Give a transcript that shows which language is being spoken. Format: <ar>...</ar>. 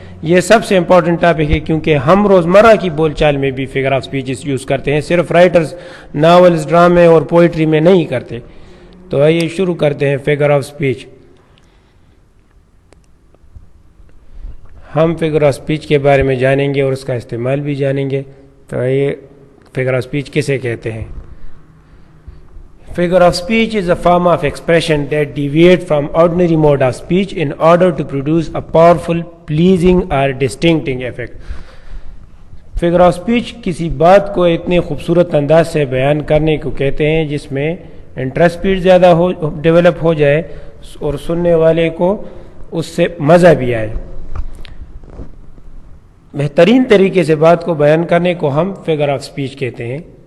<hi>ये सबसे important topic है क्योंकि हम रोज़मर्रा की बोलचाल में भी फिगर ऑफ स्पीच यूज़ करते हैं, सिर्फ राइटर्स नावल्स ड्रामे और पोइट्री में नहीं करते। तो आइए शुरू करते हैं फिगर ऑफ स्पीच। हम फिगर ऑफ स्पीच के बारे में जानेंगे और उसका इस्तेमाल भी जानेंगे। तो आइए फिगर ऑफ स्पीच किसे कहते हैं।</hi> <en>Figure of speech is a form of expression that deviates from ordinary mode of speech in order to produce a powerful, pleasing or distincting effect.</en> <hi>Figure of speech किसी बात को इतने खूबसूरत अंदाज से बयान करने को कहते हैं जिसमें इंटरेस्ट स्पीड ज़्यादा हो डेवलप हो जाए और सुनने वाले को उससे मज़ा भी आए। बेहतरीन तरीके से बात को बयान करने को हम फिगर ऑफ स्पीच कहते हैं।</hi>